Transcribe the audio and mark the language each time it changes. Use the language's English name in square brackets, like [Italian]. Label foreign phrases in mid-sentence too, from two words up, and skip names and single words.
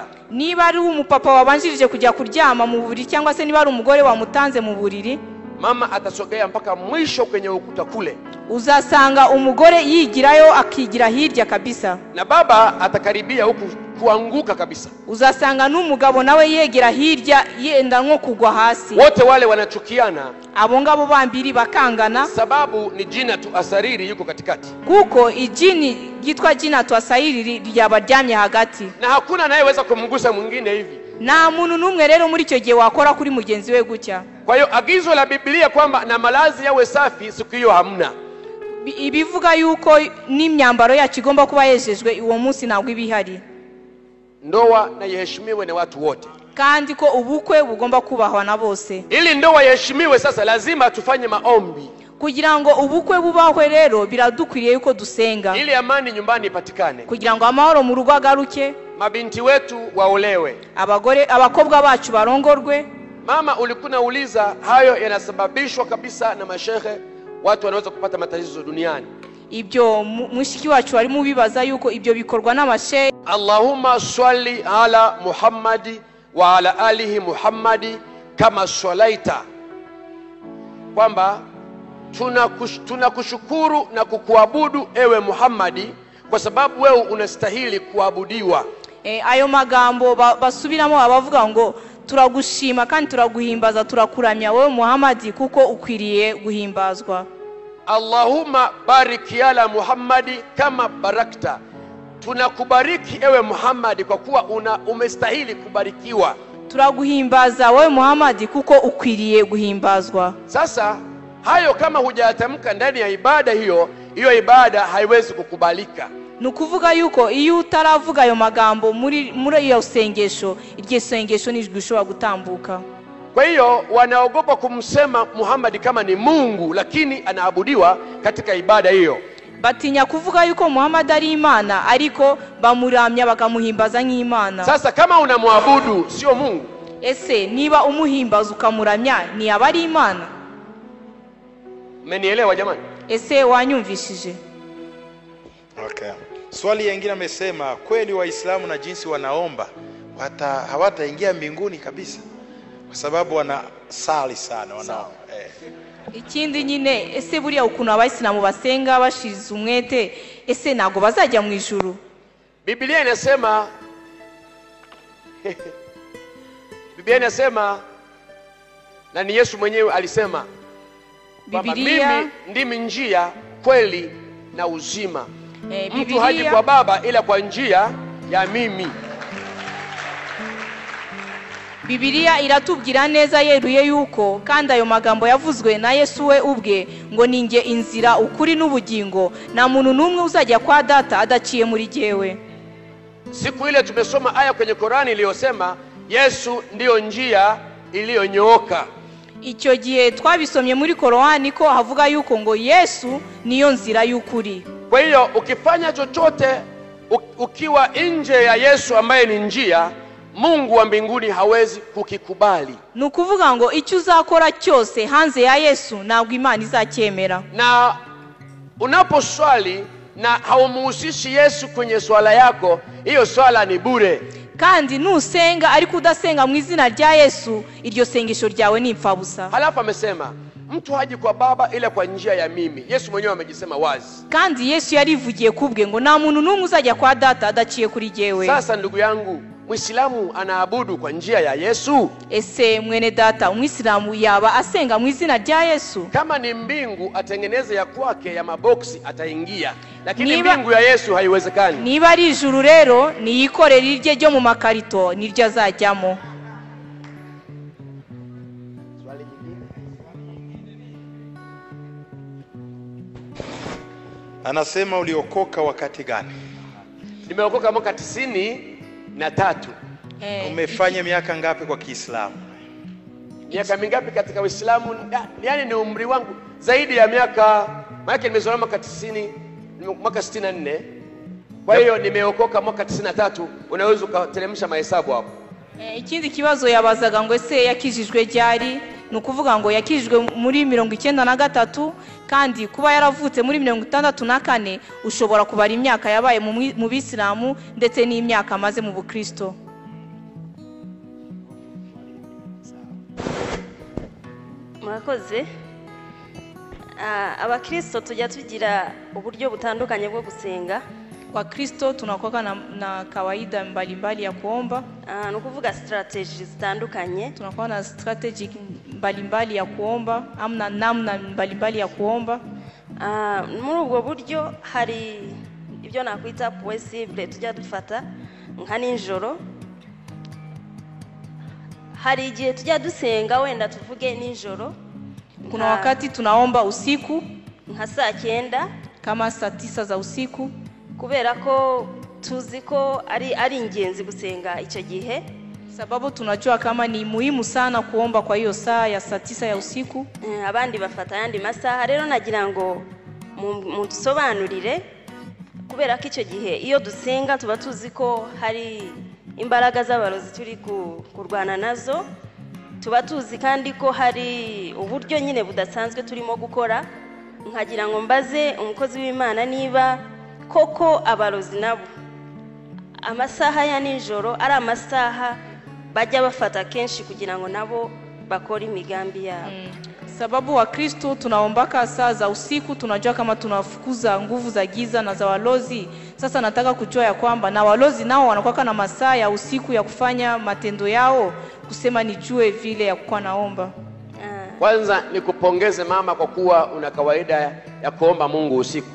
[Kinyarwanda] niba ari umupapa wabanjirije kujya kuryama mu buriri cyangwa se niba ari umugore wamutanze mu buriri, [Swahili] mama atasogea mpaka mwisho kwenye ukuta kule. [Kinyarwanda] Uzasanga umugore yigirayo akigira hirya kabisa, [Swahili] na baba atakaribia huku kuanguka kabisa. [Kinyarwanda] Uzasanga n'umugabo nawe yegera hirya yenda nko kugwa hasi. [Swahili] Wote wale wanachukiana, [Kinyarwanda] abo ngabo bambiri bakangana, [Swahili] sababu ni Jinatu Asariri yuko katikati. [Kinyarwanda] Kuko ijini ryitwa Jinatu Asariri ryabaryamye hagati, [Swahili] na hakuna anayeweza kumgusa mwingine hivi. [Kinyarwanda] Na muntu numwe rero muri cyo gihe wakora kuri mugenzi we gutya. [Swahili] Kwa hiyo agizo la Biblia kwamba na malazi yawe safi siku hiyo hamna. [Kinyarwanda] Ibivuga yuko n'imyambaro yacu igomba kuba yejejwe uwo munsi ntabwo ibihari. [Swahili] Ndoa na yeheshimiwe na watu wote, [Kinyarwanda] kandi ko ubukwe bugomba kubahwa na bose. [Swahili] Ili ndoa yeheshimiwe, sasa lazima tufanye maombi. [Kinyarwanda] Kugira ngo ubukwe bubahwe rero biradukwiriye yuko dusenga, [Swahili] ili amani nyumbani ipatikane, [Kinyarwanda] kugira ngo amahoro mu rugo agaruke, [Swahili] mabinti wetu waolewe, [Kinyarwanda] abakobwa bacu barongorwe. [Swahili] Mama, ulikuwa unauliza, hayo yanasababishwa kabisa na mashehe, watu wanaweza kupata matatizo duniani. [Kinyarwanda] Ibyo mushiki wacu bari mu bibaza yuko ibyo bikorwa n'amashehe. [Arabic] اللهم صل على محمد و على آله محمد كما صليت, [Swahili] kwamba tunakushukuru na kukuabudu ewe Muhammadi kwa sababu wewe unastahili kuabudiwa. [Kinyarwanda] Ayo magambo basubiramo abavuga ngo turagushima kandi turaguhimbaza turakuramya wewe Muhammadi kuko ukwiriye guhimbazwa. [Arabic] اللهم بارك على محمد كما باركت, [Swahili] tunakubariki ewe Muhammadi kwa kuwa umestahili kubarikiwa. [Kinyarwanda] Turaguhimbaza wewe Muhammadi kuko ukwiriye guhimbazwa. [Swahili] Sasa hayo kama hujayatamka ndani ya ibada hiyo ibada haiwezi kukubalika. [Kinyarwanda] Nukuvuga yuko iyo utaravuga ayo magambo muri iyo sengesho, iryo sengesho nijgushobora gutambuka. [Swahili] Kwa hiyo wanaogopa kumsema Muhammad kama ni Mungu, lakini anaabudiwa katika ibada hiyo. [Kinyarwanda] Batinya kuvuga yuko Muhammad ari Imana, ariko bamuramya bakamuhimbaza nk'Imana. [Swahili] Sasa kama unamwabudu sio Mungu, [Kinyarwanda] ese niba umuhimbaza ukamuramya ni abari Imana? [Swahili] Mmenielewa jamani? [Kinyarwanda] Ese wanyumvishije? Okay. [Swahili] Swali lingine amesema kweli Waislamu na jinsi wanaomba hawataingia mbinguni kabisa kwa sababu wanasali sana wanaomba. [Kinyarwanda] Ikindi nyine ese buriya ukuntu abayisilamu basenga bashize umwete, ese nago bazajya mu ijuru? [Swahili] Biblia inasema Biblia inasema, na ni Yesu mwenyewe alisema, mimi ndimi njia, kweli na uzima. Mtu haji kwa Baba ila kwa njia ya mimi. [Kinyarwanda] Biblia iratubwira neza yeruye yuko kandi ayo magambo yavuzwe na Yesu we ubwe ngo ninge inzira ukuri n'ubugingo, na muntu numwe uzajya kwa Data adaciye muri jewe. [Swahili] Siku ile tumesoma aya kwenye Qur'ani iliyosema Yesu ndiyo njia iliyonyooka. [Kinyarwanda] icyo gihe twabisomye muri Korani ko havuga yuko ngo Yesu niyo nzira y'ukuri. [Swahili] Kwa hiyo ukifanya chochote ukiwa nje ya Yesu ambaye ni njia, Mungu wa mbinguni hawezi kukikubali. [Kinyarwanda] Nukuvuga ngo icyo uzakora cyose hanze ya Yesu ntabwo Imana izacyemera. [Swahili] Na unaposwali na haumuhusishi Yesu kwenye swala yako, hiyo swala ni bure. [Kinyarwanda] Kandi nusenga ariko udasenga mu izina rya Yesu, iryo sengesho ryawe ni impfabusa. [Swahili] Halafu amesema mtu haji kwa Baba ila kwa njia ya mimi. Yesu mwenyewe amejisema wazi. [Kinyarwanda] Kandi Yesu yarivugiye kubwe ngo nta muntu n'umwe uzajya kwa Data adaciye kuri jewe. [Swahili] Sasa ndugu yangu, Muislamu anaabudu kwa njia ya Yesu? [Kinyarwanda] Ese mwene data, Muislamu yaba asenga mu izina rya Yesu? [Swahili] Kama ni mbingu atengeneze ya kwake ya maboksi ataingia, lakini mbingu ya Yesu haiwezekani. [Kinyarwanda] Niba ari ijuru rero niyikorera irye ryo mu makarito niryo azajyamo. [Swahili] Anasema uliokoka wakati gani? Nimeokoka mwaka 93. Umefanya miaka ngapi kwa Kiislamu? Miaka mingapi katika Uislamu? Yaani ni umri wangu zaidi ya miaka, maana nimezaliwa mwaka 90, mwaka 64. Kwa hiyo nimeokoka mwaka 93. Unaweza kuteremsha mahesabu hapo. [Kinyarwanda] Ikindi kibazo yabazaga ngo ese yakijijwe ryari? Nukuvuga ngo yakijijwe muri 93, kandi kuba yaravutse muri 64 ushobora kubara imyaka yabaye mu Bisilamu ndetse n'imyaka amaze mu Bukristo. Murakoze. Abakristo tujya tugira uburyo butandukanye bwo gusenga. [Swahili] Kwa Kristo tunakuwa na kawaida mbalimbali ya kuomba. [Kinyarwanda] Nukuvuga strategies zitandukanye. [Swahili] Tunakuwa na strategy mbalimbali ya kuomba, amna namna mbalimbali ya kuomba. [Kinyarwanda] Muri ubwo buryo hari ibyo nakwita possible tujya dufata nka ninjoro. Hari igihe tujya dusenga wenda tuvuge ninjoro. [Swahili] Kuna wakati tunaomba usiku [Kinyarwanda] nka saa 9 [Swahili] kama saa 9 za usiku, [Kinyarwanda] kubera ko tuzi ko ari ingenzi gusenga icyo gihe, [Swahili] sababu tunajua kama ni muhimu sana kuomba kwa hiyo saa ya saa 9 ya usiku. [Kinyarwanda] Abandi bafata yandi masaha. Rero nagira ngo mudusobanurire, kubera ko icyo gihe iyo dusenga tuba tuzi ko hari imbaraga z'abarozi turi kurwana nazo, tuba tuzi kandi ko hari uburyo nyine budasanzwe turimo gukora. Nkagira ngo mbaze umukozi w'Imana niba koko abarozi nabo amasaha ya nijoro ari amasaha bajya bafata kenshi kugira ngo nabo bakore imigambi yabo. [Swahili] Sababu wa Kristo tunaombaka saa za usiku, tunajua kama tunafukuza nguvu za giza na za walozi. Sasa nataka kujua ya kwamba na walozi nao wanakuwa na masaa ya usiku ya kufanya matendo yao, kusema nijue vile ya kuwa naomba. Kwanza nikupongeze mama kwa kuwa una kawaida ya kuomba Mungu usiku.